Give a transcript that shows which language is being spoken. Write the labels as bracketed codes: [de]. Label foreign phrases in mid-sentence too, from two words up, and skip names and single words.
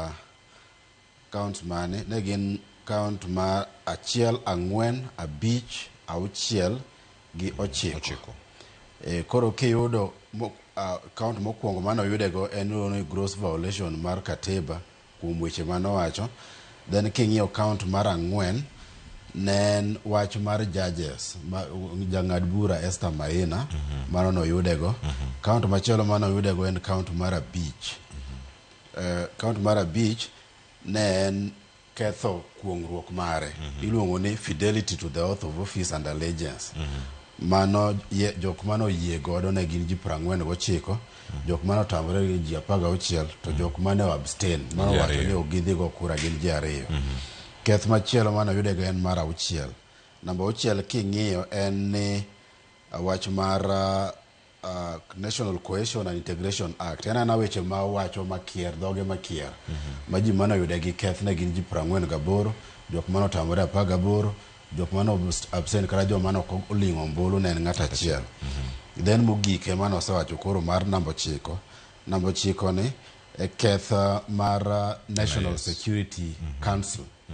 [luo] mane ne gin count ma 1 4 5 6 gi 9 koro kiyudo count mokwongo mano yudego en [en] gross violation [luo] mar katiba kuom weche mano wacho then king'iyo count mar 4 nen wach mar judges jang'ad bura Esther Maina mano no yudego count machielo mano yudego en count mar 5 count mar 5 ne en ketho kuongruok mare iluongo ni [en] fidelity to the oath of office and allegiance [luo] mano jok mano yie godo ne gin ji 49 jok mano tamore gi ji 16 to jok mano abstain mano wacho ni ogidhi go kura gin ji 2 keth machielo mano yudego en mar 6 namba 6 king'iyo en ni wach mar National Cohesion and Integration Act en ana weche ma wacho makier dhoge makier ma ji mano yude gi keth ne gin ji 48 jok mano tamore 18 jok mano abstain kata jok mano oling'o mbulu ne en ng'at achiel then mogik mano osewacho koro mar namba 9 namba 9 ni keth mar National Security Council